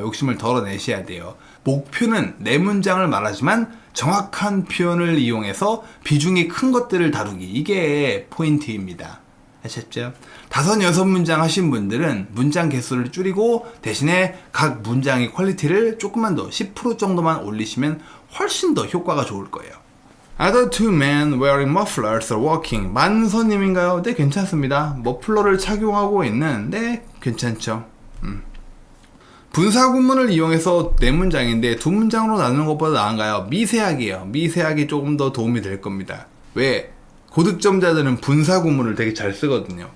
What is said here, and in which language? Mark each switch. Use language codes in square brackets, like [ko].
[ko] 욕심을 덜어내셔야 돼요. 목표는 내 문장을 말하지만 정확한 표현을 이용해서 비중이 큰 것들을 다루기. 이게 포인트입니다. 아셨죠? 5, 6문장 하신 분들은 문장 개수를 줄이고 대신에 각 문장의 퀄리티를 조금만 더 10% 정도만 올리시면 훨씬 더 효과가 좋을 거예요. [en] Other two men wearing mufflers are walking. [ko] 만선님인가요? 네, 괜찮습니다. 머플러를 착용하고 있는, 네, 괜찮죠. 분사구문을 이용해서 4문장인데 2문장으로 나누는 것보다 나은가요? 미세하게요. 미세하게 조금 더 도움이 될 겁니다. 왜? 고득점자들은 분사구문을 되게 잘 쓰거든요.